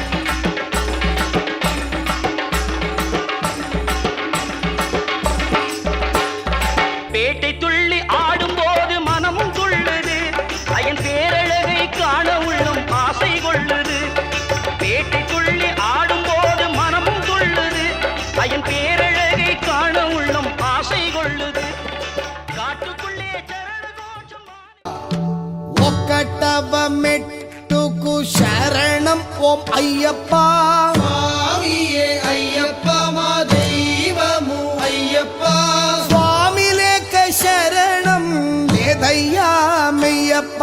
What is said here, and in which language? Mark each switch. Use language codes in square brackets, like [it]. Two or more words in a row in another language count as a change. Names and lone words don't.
[ta] பேட்டை துள்ளி ஆடும்போது மனமும் துள்ளுது, ஐயன் பேரழகை காண உள்ளும் ஆசை கொள்ளுது. பேட்டை துள்ளி ஆடும்போது மனமும் துள்ளுது, ஐயன் பேரழகை காண உள்ளும் ஆசை கொள்ளுது. காட்டுக்குள்ளே சரண கோஷம் [te] ఒక్కటవ మెట్టుకు శరణం ఓం అయ్యప్ప. స్వామియే అయ్యప్ప మా దైవము అయ్యప్ప. స్వామి లేక శరణం లేదయ్యా మెయ్యప్ప.